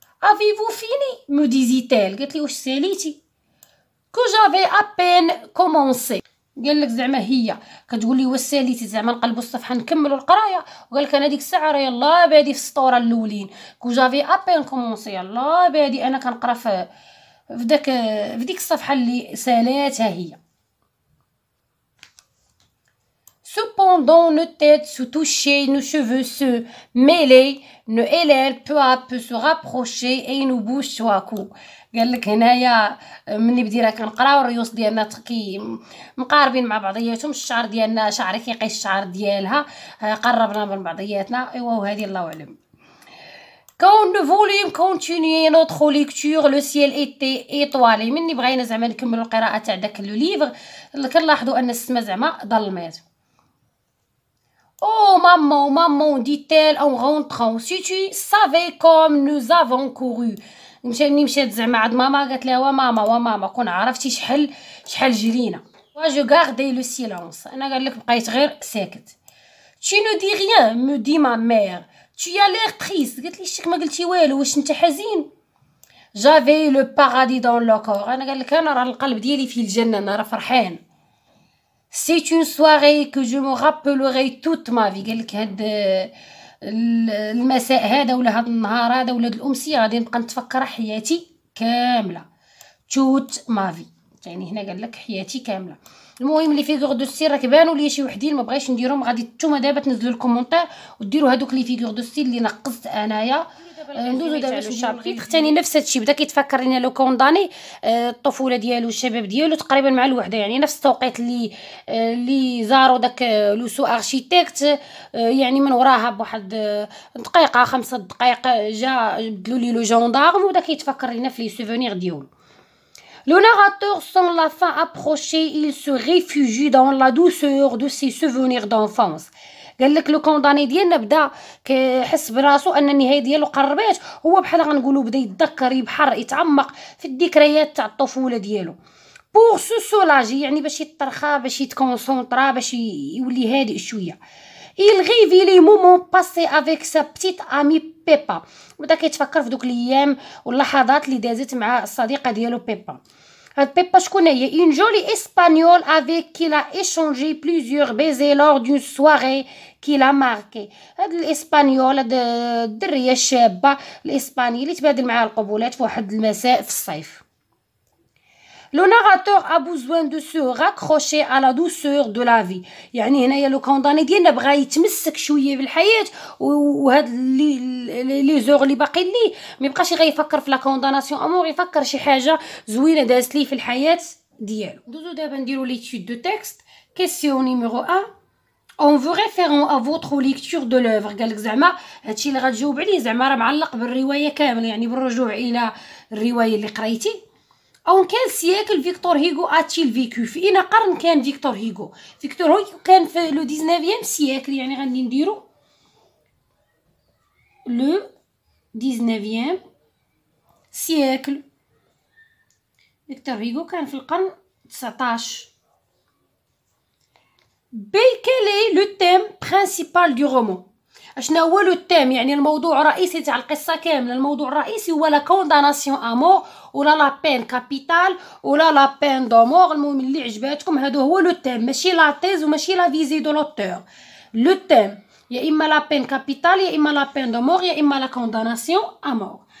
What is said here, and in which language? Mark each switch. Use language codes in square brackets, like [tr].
[ar] افيفو فيني مو ديزيتال، قالت لي واش ساليتي. كو جافي ابين كومونسي، قال لك زعما هي كتقول لي واش ساليتي، زعما نقلبوا الصفحه نكملوا القرايه. وقال لك انا ديك الساعه راه يلاه بادي في السطوره الاولين. كو جافي ابين كومونسي، يلاه بادي انا كنقرا في ديك الصفحه اللي سالاتها هي. [fr] Cependant, nos têtes se touchaient, nos cheveux se mêlaient, nos ailés peu à peu se rapprochaient et nos bouches se couaient. [ar] قال لك هنايا ملي بدينا كنقراو الريوس ديالنا مقاربين مع بعضياتهم، الشعر ديالنا شعري كيقيس الشعر ديالها، قربنا من بعضياتنا. ايوا وهذه الله اعلم. [fr] Quand le volume continuait notre lecture, le ciel était étoilé. [ar] مني بغينا زعما نكملوا القراءه تاع داك لو ليفر، كنلاحظوا ان السما زعما ظلمات. [fr] Oh maman, maman, dit-elle en rentrant, si tu savais comme nous avons couru. [ar] مشات زعما عند ماما، قالت لها وماما كون عرفتي شحال جرينا. جو غاردي لو سيلونس، انا قال لك بقيت غير ساكت. [fr] tu ne dis rien me dit ma mère, tu as l'air triste. [ar] قالت لي شك ما قلتي والو، واش انت حزين. [fr] j'avais le paradis dans le corps، [ar] انا قال لك انا راه القلب ديالي في الجنه، انا راه فرحان. [fr] c'est une soirée que je me rappellerai toute ma vie، [ar] قال لك هاد المساء هذا ولا هاد النهار هذا ولا هاد الامسيه غادي نبقى نتفكر حياتي كامله. توت ما في، يعني هنا قال لك حياتي كامله. المهم لي فيغور دو ستيل راك بانوا ليا شي وحدين ما بغيتش نديرهم، غادي نتوما دابا تنزلوا الكومونتير وديروا هذوك لي فيغور دو ستيل اللي نقصت انايا. ندوزو دابا الشابتر ثاني نفس هادشي، بدا كيتفكر لينا لو كونداني الطفوله ديالو الشباب ديالو تقريبا مع الوحده، يعني نفس التوقيت اللي زاروا داك لو سو اركيتكت، يعني من وراها بواحد دقيقه 5 دقائق جا بدلوا لي لو جوندارم، وبدا كيتفكر لينا في لي سوفونير ديالو. [fr] Le narrateur sent la fin approcher, il se réfugie dans la douceur de ses souvenirs d'enfance. [ar] قال لك لو كونداني ديالنا بدا كيحس براسو ان النهايه ديالو قربات، هو بحال غنقولوا بدا يتذكر يبحر يتعمق في الذكريات تاع الطفوله ديالو. بور سو سولاجي، يعني باش يترخى باش يتكونسونطرا باش يولي هادئ شويه. [fr] il rêve les moments passés avec sa petite amie [ar] بيبا، بدا كيتفكر في دوك الايام واللحظات اللي دازت مع الصديقه ديالو بيبا. هاد بيبا شكون هي؟ [fr] une jolie espagnole avec qui il a échangé plusieurs baisers lors d'une soirée qui l'a marqué. [ar] هاد الاسبانيول، هاد الدريه الشابه الاسبانيه اللي تبادل معاها القبولات في واحد المساء في الصيف. [fr] Le narrateur a besoin de se raccrocher à la douceur de la vie، [ar] يعني هنايا لو كونداني ديالنا بغا يتمسك شويه بالحياه، وهاد لي زور اللي باقي ليه ما يبقاش غير يفكر في لا كونداناسيون امور، يفكر شي حاجه زوينه دازت ليه في الحياه ديالو. دوزو دابا نديرو ليتود دو تكست. كيسيون نيميرو 1 [fr] en vous référant à votre lecture de l'œuvre، [ar] قالك زعما هادشي اللي غتجاوب عليه زعما راه معلق بالروايه كامله، يعني بالرجوع الى الروايه اللي قريتي. [fr] En quel siècle Victor Hugo a-t-il vécu؟ [ar] في أين قرن كان فيكتور هيغو؟ فيكتور هيغو كان في لو 19e siècle، يعني غادي نديرو لو 19e siècle. فيكتور هيغو كان في القرن 19. [fr] quel est le thème principal du roman؟ [ar] اشنا هو لو تيم يعني الموضوع الرئيسي تاع القصه كامله. الموضوع الرئيسي هو لا كونداناسيون امور ولا لا بين كابيتال ولا لا بين دومور. المهم اللي عجباتكم هادو هو لو تيم، ماشي لا تيز وماشي لا فيزي دو لوتور. لو تيم يا اما لا بين كابيتال يا اما لا بين دومور يا اما لا كونداناسيون امور.